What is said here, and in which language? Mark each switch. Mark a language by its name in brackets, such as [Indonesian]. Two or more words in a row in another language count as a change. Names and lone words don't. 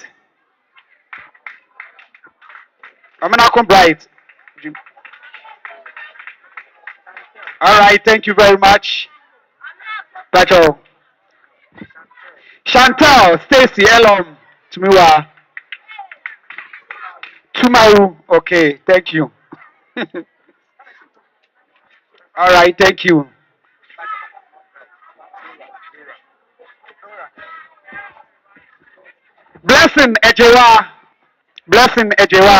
[English] Aminako Bright. All right, thank you very much, Pacho. Chantal, Stacy, Elom, Tumiwa, Tumaru. Okay, thank you. All right, thank you. Blessing Ejewa, Blessing Ejewa.